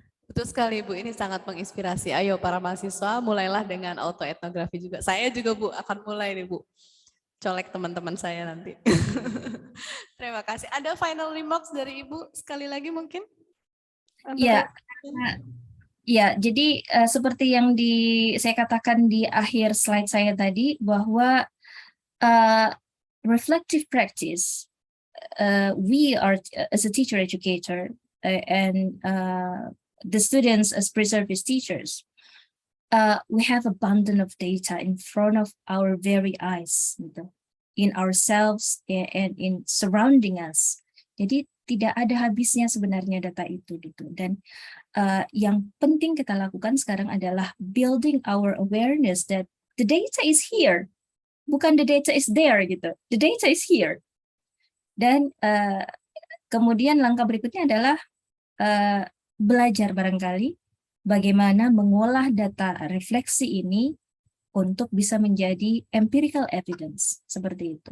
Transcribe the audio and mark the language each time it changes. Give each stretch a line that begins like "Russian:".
Indonesian: Betul sekali Bu, ini sangat menginspirasi. Ayo para mahasiswa mulailah dengan autoetnografi juga. Saya juga Bu akan mulai nih Bu. Colek teman-teman saya nanti. Terima kasih. Ada final remarks dari Ibu sekali lagi mungkin? Ya, ya. Jadi seperti yang saya katakan di akhir slide saya tadi bahwa
English: reflective practice, we are as a teacher educator and the students as pre-service teachers, we have abundance of data in front of our very eyes, gitu, in ourselves and in surrounding us.
Indonesian: Jadi tidak ada habisnya sebenarnya data itu, gitu. Dan yang penting kita lakukan sekarang adalah
English: building our awareness that the data is here,
Indonesian: bukan
English: the data is there,
Indonesian: gitu.
English: The data is here.
Indonesian: Dan kemudian langkah berikutnya adalah belajar barangkali bagaimana mengolah data refleksi ini untuk bisa menjadi empirical evidence seperti itu.